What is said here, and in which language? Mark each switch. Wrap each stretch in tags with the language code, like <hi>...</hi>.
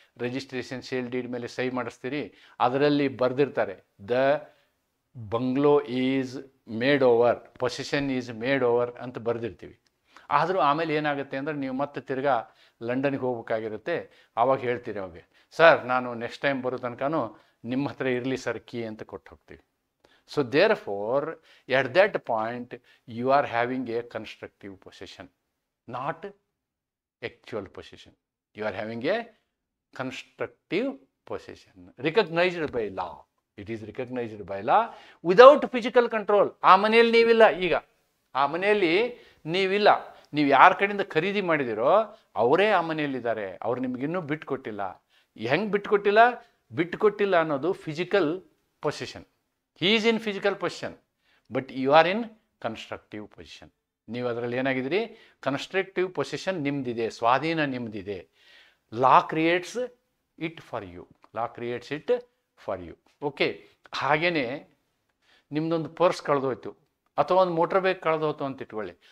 <kn>Registration sale deed ಮೇಲೆ ಸಹಿ ಮಾಡಿಸ್ತೀರಿ. ಅದರಲ್ಲಿ ಬರೆದಿರ್ತಾರೆ,</kn> <en>the bungalow is made over,</en> <kn>possession is made over ಅಂತ ಬರೆದಿರ್ತೀವಿ. ಆದರೂ ಆಮೇಲೆ ಏನಾಗುತ್ತೆ ಅಂದರೆ, ನೀವು ಮತ್ತೆ ತಿರ್ಗಾ ಲಂಡನ್ಗೆ ಹೋಗ್ಬೇಕಾಗಿರುತ್ತೆ. ಆವಾಗ ಹೇಳ್ತೀರಿ ಅವಾಗ, ಸರ್ ನಾನು</kn> <en>next time</en> <kn>ಬರೋ ತನಕನೂ ನಿಮ್ಮ ಹತ್ರ ಇರಲಿ ಸರ್ ಕೀ ಅಂತ ಕೊಟ್ಟು ಹೋಗ್ತೀವಿ.</kn> <en>So therefore, at that point, you are having a constructive possession, not actual possession. You are having a constructive possession, recognized by law. It is recognized by law without physical control.</en> <kn>ಆ ಮನೆಯಲ್ಲಿ ನೀವಿಲ್ಲ. ಈಗ ಆ ಮನೆಯಲ್ಲಿ ನೀವಿಲ್ಲ. ನೀವು ಯಾರ ಕಡೆಯಿಂದ ಖರೀದಿ ಮಾಡಿದಿರೋ ಅವರೇ ಆ ಮನೆಯಲ್ಲಿದ್ದಾರೆ. ಅವ್ರು ನಿಮಗಿನ್ನೂ ಬಿಟ್ಟುಕೊಟ್ಟಿಲ್ಲ. ಹೆಂಗೆ ಬಿಟ್ಟುಕೊಟ್ಟಿಲ್ಲ ಅನ್ನೋದು physical position.</kn> <en>He is in physical possession, but you are in constructive possession.</en> <kn>ನೀವು ಅದರಲ್ಲಿ ಏನಾಗಿದ್ದೀರಿ, ಕನ್ಸ್ಟ್ರಕ್ಟಿವ್ ಪೊಸಿಷನ್ ನಿಮ್ದಿದೆ, ಸ್ವಾಧೀನ ನಿಮ್ದಿದೆ.</kn> <en>Law creates it for you.</en> <kn>Okay, ಹಾಗೇನೆ ನಿಮ್ದೊಂದು ಪರ್ಸ್ ಕಳೆದೋಯ್ತು ಅಥವಾ ಒಂದು ಮೋಟರ್ ಬೈಕ್ ಕಳೆದೋಯ್ತು ಅಂತ ಇಟ್ಕೊಳ್ಳಿ.</kn>